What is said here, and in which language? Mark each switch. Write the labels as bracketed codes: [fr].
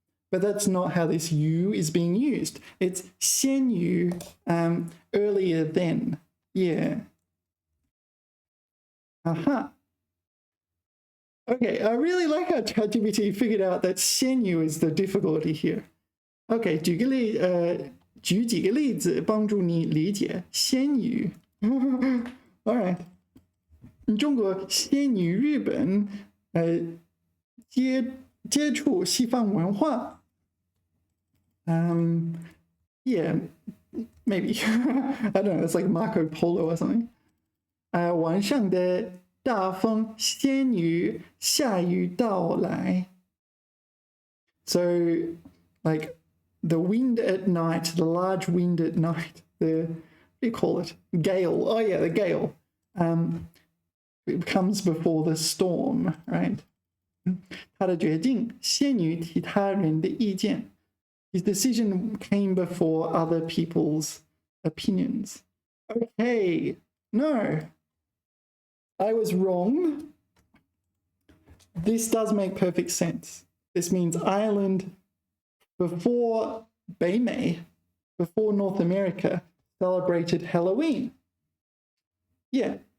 [en] But that's not how this you is being used. It's 先于 earlier than. Yeah. Aha. Okay, I really like how ChatGPT figured out that 先于 is the difficulty here. [zh] Okay, 举几个例子帮助你理解先于。 [en] All right. [zh] 中国先于日本接触西方文化。 [en] Yeah, maybe. I don't know, it's like Marco Polo or something. [zh] 晚上的大风先于下雨到来。 [en] So, like, the wind at night, the large wind at night, what do you call it? Gale. Oh, yeah, the gale. It comes before the storm, right? [zh] 他的决定先于其他人的意见。 [en] His decision came before other people's opinions. Okay, no. I was wrong. This does make perfect sense. This means Ireland, before 北美, before North America, celebrated Halloween. Yeah.